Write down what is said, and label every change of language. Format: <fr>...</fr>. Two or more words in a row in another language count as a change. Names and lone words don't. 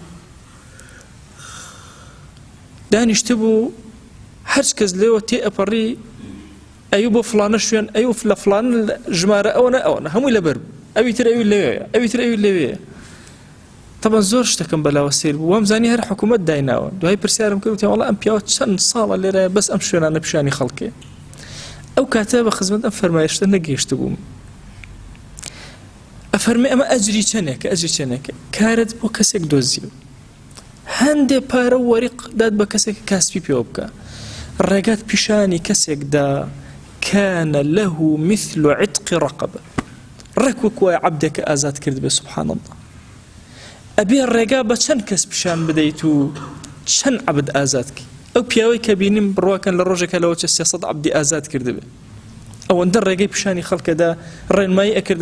<ckb>دانیشتە بوو هەرچ کەس لێوە تێئەپەڕی ئەیوو بۆ فڵانە شوێن ئەیوو لە فڵان ژمارە ئەوە هەمووی لەبەر بوو ئەوی تر ئەوی لەوێیە ئەوی تر ئەوی لەوێیە طبعا زۆر شتەکەم بەلاوە سیر بوو وام زانی هەر حکوومەت دایناوە دوای پرسیارم کرد وتیان وەڵا ئەم پیاوە چەند ساڵە لێرەیە بەس ئەم شوێنانە پیشانی خەڵکێ ئەو کاتە بە خزمەت ئەم فەرمایشتە نەگەیشتە بووم ئەفەرمێ ئەمە ئەجری چەندێکە کارت بۆ کەسێک دۆزیوە هەندێ پارە وەریق داد بە کەسێک کاسبی پێوە بکە ڕێگات پیشانی کەسێکدا</ckb> <ar>كان له مثل عتق رقبة</ar> <ckb>ڕێک وایە عەبدێکە ئازاد کرد بێ</ckb> <ar>سبحان الله</ar> <ckb>ئەبێ ڕێگا بە چەند کەس پیشان بدەیت و چەند عەبد ئازادکەی ئەو پیاوەی کە بینیم بڕواکەن لە ڕۆژێکە لەوە 300 عەبدی ئازاد کرد بێ ئەوەندە ڕێگەی پیشانی خەڵکەدا ڕێنمایی ئەکردن</ckb>